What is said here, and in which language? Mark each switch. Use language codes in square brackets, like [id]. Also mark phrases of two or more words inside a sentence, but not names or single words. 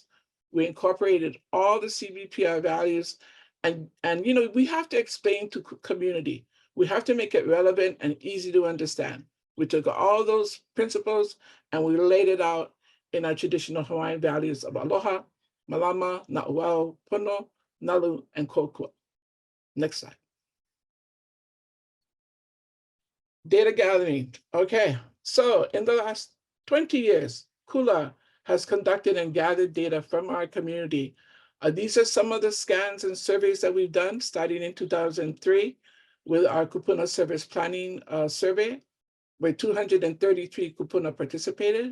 [en] We incorporated all the CBPR values, and you know, we have to explain to community. We have to make it relevant and easy to understand. We took all those principles and we laid it out in our traditional Hawaiian values of aloha, [haw] malama, na'uau, pono, nalu, [en] and kokua. Next slide. Data gathering. Okay, so in the last 20 years, Kula has conducted and gathered data from our community. These are some of the scans and surveys that we've done starting in 2003 with our Kupuna Service Planning Survey, where 233 Kupuna participated.